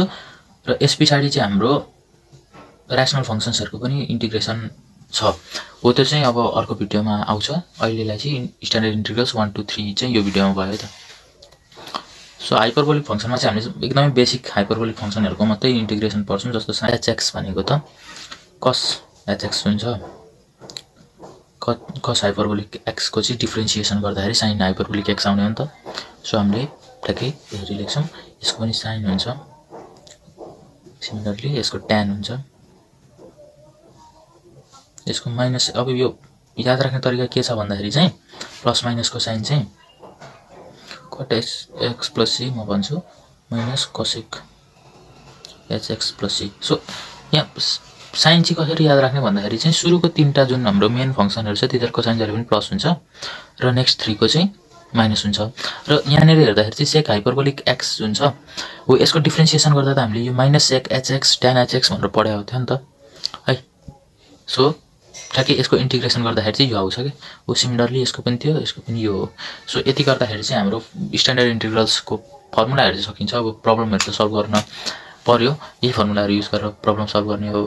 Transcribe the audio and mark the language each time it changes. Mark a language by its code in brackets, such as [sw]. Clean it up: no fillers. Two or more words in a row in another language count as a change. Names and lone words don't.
[ne] र यस पछाडि चाहिँ हाम्रो [en] rational functions [ne] पनि इन्टिग्रेसन छ, हो त्यो चाहिँ अब अर्को भिडियोमा आउँछ। अहिलेलाई चाहिँ [en] standard integrals 1 2 3 [ne] चाहिँ यो भिडियोमा भयो है त। सो [en] hyperbolic function [ne] चाहिँ हामीले एकदमै [en] basic hyperbolic functions [ne] मात्रै इन्टिग्रेसन पढ्छौं, जस्तो sin hx भनेको त cos hx हुन्छ। [en] cos hyperbolic x [ne] को चाहिँ डिफरेन्सिएसन गर्दाखेरि [en] sin hyperbolic x [ne] आउने हो नि त। सो हामीले ठ्याक्कै यसरी लेख्छौं। यसको पनि sin हुन्छ, सिमिलरली यसको tan हुन्छ, यसको माइनस। अब यो याद राख्ने तरिका के छ भन्दाखेरि चाहिँ [en] plus minus [ne] को साइन चाहिँ cot x + c म भन्छु माइनस cosec hx + c। सो यहाँ साइन चाहिँ कसरी याद राख्ने भन्दाखेरि चाहिँ सुरुको तीनटा जुन हाम्रो [en] main functions [ne] छ तिनीहरुको साइन जहिले पनि प्लस हुन्छ र नेक्स्ट 3 को चाहिँ माइनस हुन्छ। र यहाँनेर हेर्दाखेरि चाहिँ [en] sec hyperbolic x [ne] जुन छ हो, यसको डिफरेन्सिएसन गर्दा त हामीले यो -sec hx tan hx भनेर पढाएको थियो नि त है। सो ठ्याक्कै यसको इन्टिग्रेसन गर्दाखेरि चाहिँ यो आउँछ के। हो सिमिलरली यसको पनि थियो, यसको पनि यो हो। सो यति गर्दाखेरि चाहिँ हाम्रो [en] standard integrals [ne] फर्मुलाहरु चाहिँ सकिन्छ। अब प्रब्लमहरु चाहिँ सल्भ गर्न पर्यो, यही फर्मुलाहरु युज गरेर [en] problem solve [ne] गर्ने हो।